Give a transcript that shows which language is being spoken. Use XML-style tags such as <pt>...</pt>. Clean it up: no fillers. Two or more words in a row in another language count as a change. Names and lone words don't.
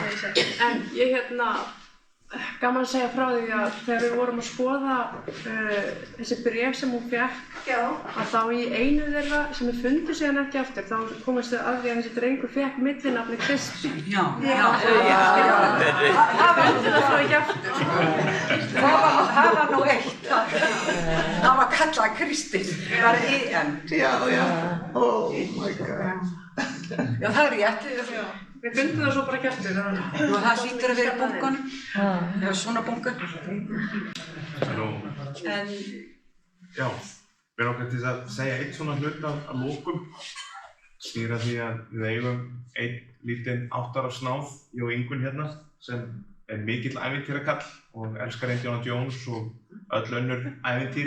<is>En ég gaman að segja frá því að þegar við vorum að skoða þessi bréf sem hún fékk, að þá í einu þeirra sem við fundum síðan ekki aftur, þá komast við að því að þessi drengur fékk millinafni Kristín. Já. Það fundur það svo ekki aftur. Það var nú eitt. Það var kallað Kristín, það var EN. Já.</is> <en>Oh my god.</en> <is>Já, það er rétt. Við fundum það svo bara ekki aftur. Og það hlýtur að vera í bunkanum. Eða svona bunkan. Já, við erum okkar til að segja eitt svona hlut að lokum. Snýr að því að við eigum einn lítinn 8 ára snáð, ég og Ingunn hérna, sem er mikill ævintýrakall og elskar Indiana Jones og öll önnur ævintýri.</is>